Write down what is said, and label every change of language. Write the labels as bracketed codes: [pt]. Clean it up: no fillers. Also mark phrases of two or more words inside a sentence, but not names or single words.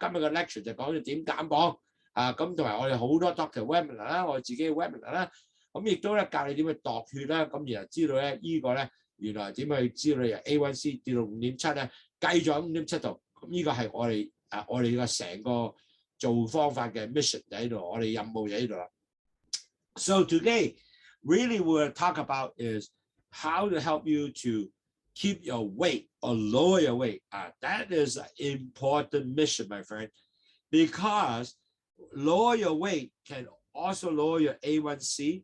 [yue] 今日嘅 lecture 就講咗點減磅啊，咁同埋我哋好多 [en] doctor webinar [yue] 啦，我自己嘅 webinar 啦，咁亦都咧教你點去度血啦，咁然後知道咧呢個咧原來點去知道你由 A1C 跌到5.7咧，計咗5.7度，咁呢個係我哋嘅成個做方法嘅 mission 就喺度，我哋任務就喺度啦。 [en] So today, really what we'll talk about is how to help you to keep your weight [yue] or lower your weight. [en] That is an important mission, my friend, because lower your weight can also lower your A1C.